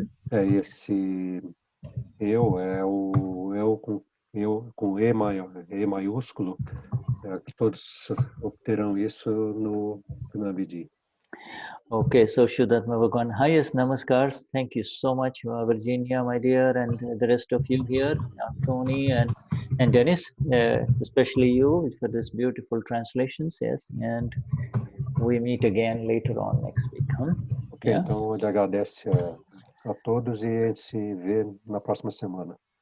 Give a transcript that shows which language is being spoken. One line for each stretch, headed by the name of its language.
Portuguese: Esse eu é o eu com E maiúsculo, que todos obterão isso no Gnana Vidhi.
English: Okay, so Vishuddhatma Bhagavan, highest namaskars. Thank you so much, Virginia, my dear, and the rest of you here, Tony and Dennis, especially you for this beautiful translations, yes. And we meet again later on next week.
Portuguese: Ok, então ele agradece a todos e a gente se vê na próxima semana.